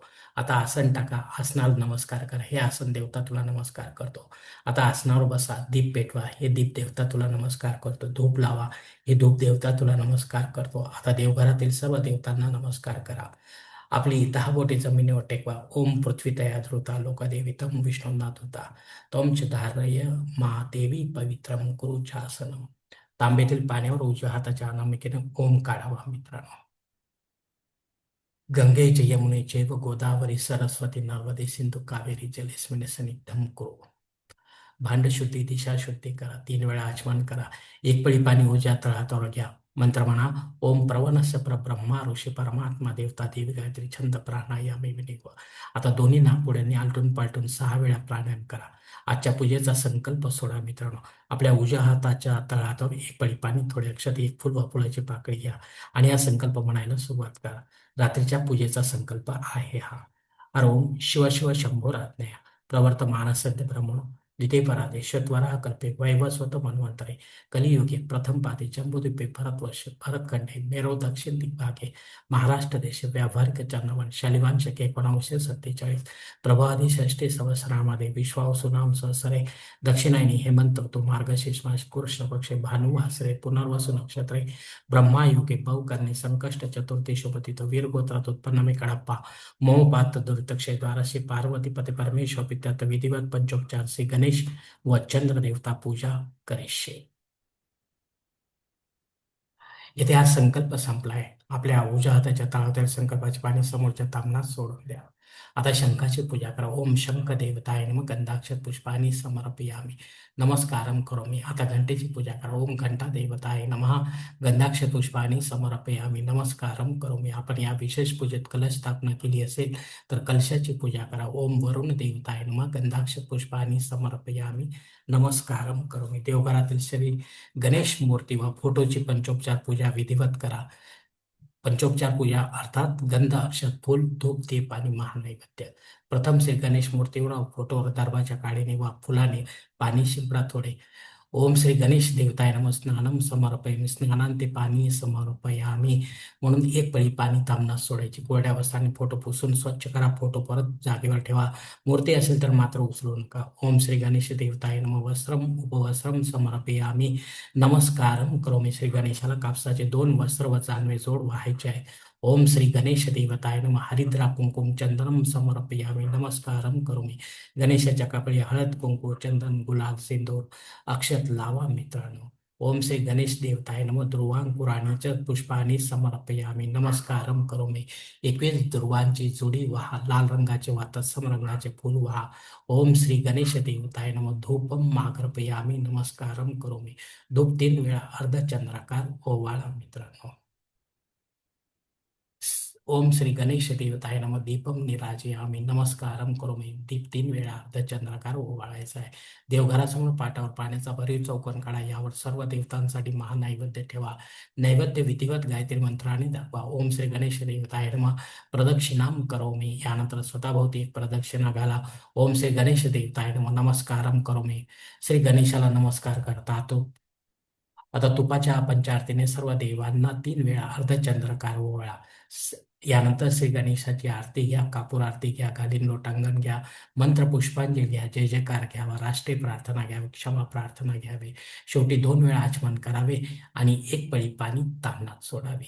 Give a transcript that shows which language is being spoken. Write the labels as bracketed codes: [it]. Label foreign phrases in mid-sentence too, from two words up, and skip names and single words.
[mr] आता आसन टाका. आसनाला नमस्कार करा. हे आसन देवता तुला नमस्कार करतो. आता आसनावर बसा. दीप पेटवा. हे दीप देवता तुला नमस्कार करतो. धूप लावा. हे धूप देवता तुला नमस्कार करतो. आता देवघरातील सर्व देवतांना नमस्कार करा. आपली 10 बोटे जमिनीवर टेकवा. [sa] ओम पृथ्वी तया धृता लोकदेवी तम विष्णुना धृता तम च धारय महादेवी पवित्रम कुरु चासनम. [mr] तांब्यातील पाण्यावर उजव्या हाताच्या अनामिकेने ओम काढावा मित्रांनो. [sa] गंगे च यमुने चैव गोदावरी सरस्वती नर्मदे सिंधू कावेरी जलेस्मिन सन्निधिं कुरु. [mr] भांड शुद्धी, दिशा शुद्धी करा. 3 वेळा आचमन करा. एक पळी पाणी उजव्या तळहातावर घ्या. मंत्र म्हणा. [sa] ओम प्रवणस्य परब्रह्मा ऋषी परमात्मा देवता देवी गायत्री छंद प्राणायामे विनिव. [mr] आता दोन्ही नागपुड्यांनी आलटून पालटून 6 वेळा प्राणायाम करा. आजच्या पूजेचा संकल्प सोडा मित्रांनो. आपल्या उजव्या हाताच्या तळहातावर एक पळी पाणी, थोडे अक्षत, एक फुल व फुलाची पाकळी घ्या आणि हा संकल्प म्हणायला सुरुवात करा. रात्रीच्या पूजेचा संकल्प आहे हा. [sa] ओम शिव शिव शंभोराज्ञया प्रवर्तमानसद्य ब्रह्मणो द्वितीय परादे श्वेतवराह कल्पे वैवस्वत मन्वंतरे कलियुगे प्रथम पादे जम्बूद्वीपे भरतवर्ष भरतखंडे मेरो दक्षिण दिग्भागे महाराष्ट्र देश व्यावहारिक चंद्रवन शालिवान शके 1947 प्रभादी षष्ठी संवत्सरामध्ये विश्वावसु नाम संवत्सरे दक्षिणायनी हेमंत ऋतू मार्गशीर्ष मास कृष्ण पक्षे भानुवासरे पुनर्वसु नक्षत्रे ब्रह्मायुगे बहुकर्णे संकष्ट चतुर्थी शुभतिथो वीरगोत्रात उत्पन्न में कड़प्पा मोहपात दुरितक्षय द्वारा श्री पार्वती पति परमेश्वर पित्यार्थ विधिवत पंचोपचार श्री गणेश व चंद्र देवता पूजा करिष्ये. [mr] इथे हा संकल्प संपलाय. आपल्या उजव्या हाताच्या तळातील संकल्पाचे पाणी समोरच्या तामनात सोडून द्या. आता शंखाची पूजा करा. [sa] ओम शंख देवताय नमः गंधाक्षत पुष्पाणि समर्पयामि नमस्कारम करोमि. [mr] आता घंटेची पूजा करा. [sa] ओम घंटा देवताय नमः गंधाक्षत पुष्पाणि समर्पयामि नमस्कारम करोमि. [mr] आपण या विशेष पूजेत कलश स्थापना केली असेल तर कलशाची पूजा करा. [sa] ओम वरुण देवताय नमः गंधाक्षत पुष्पाणि समर्पयामि नमस्कारम करोमि. [mr] देवघरातील श्री गणेश मूर्ती व फोटोची पंचोपचार पूजा विधिवत करा. पंचोपचार पूजा अर्थात गंध अक्षत फूल धूप दीप आणि महानैवेद्य. प्रथम श्री गणेश मूर्तीवर व फोटोवर दर्भाच्या काडीने वा फुलाने पाणी शिंपडा थोडे. [sa] ओम श्री गणेश देवताय नमः स्नानम समर्पयामि स्नानांते पाणी समर्पयामि [mr] म्हणून एक पळी पाणी तांबणात सोडायची. कोरड्या वस्त्राने फोटो पुसून स्वच्छ करा. फोटो परत जागेवर ठेवा. मूर्ती असेल तर मात्र उचलू नका. [sa] ओम श्री गणेश देवताय नमः वस्त्रम उपवस्त्रम समर्पयामि नमस्कारम करोमि. [mr] श्री गणेशाला कापसाचे 2 वस्त्र व जानवे जोड व्हायचे आहे. [sa] ओम श्री गणेश देवताय नमः हरिद्रा कुंकुम चंदनम समर्पयामि नमस्कारम करोमि. [mr] गणेशाच्या कपाळी हळद कुंकू चंदन गुलाल सिंदूर अक्षत लावा मित्रांनो. [sa] ओम श्री गणेश देवताय नमः ध्रुवांकुराणी च पुष्पाणि समर्पयामि नमस्कारम करोमि. [mr] 21 ध्रुवांची जोडी व्हा. लाल रंगाचे वा तत्सम रंगाचे फूल व्हा. [sa] ओम श्री गणेश देवताय नमः धूपम माघर्पयामि नमस्कारम करोमि. [mr] धूप 3 वेळा अर्धचंद्राकार ओवाळा मित्रांनो. [sa] ओम श्री गणेश देवताय नमः दीपम निराजयामि नमस्कारम करोमि. [mr] दीप 3 वेळा अर्धचंद्राकार ओवाळायचा आहे. देवघरासमोर पाटावर पाण्याचा भरीव चौकोन काढा. यावर सर्व देवतांसाठी महानैवेद्य ठेवा. नैवेद्य विधिवत गायत्री मंत्राने दाखवा. [sa] ओम श्री गणेश देवताय नमः प्रदक्षिणाम करोमि. [mr] यानंतर स्वतःभोवती एक प्रदक्षिणा घाला. [sa] ओम श्री गणेश देवताय नमः नमस्कारम करोमि. [mr] श्री गणेशाला नमस्कार करता तो आता तुपाच्या पंचारतीने सर्व देवांना 3 वेळा अर्धचंद्राकार ओवाळा. यानंतर श्री गणेशाची आरती घ्या. कापूर आरती घ्या. घालीन लोटांगण घ्या. मंत्र पुष्पांजली घ्या. जय जयकार घ्यावा. राष्ट्रीय प्रार्थना घ्यावी. क्षमा प्रार्थना घ्यावी. शेवटी 2 वेळा आचमन करावे आणि एक पळी पाणी ताम्हणात सोडावे.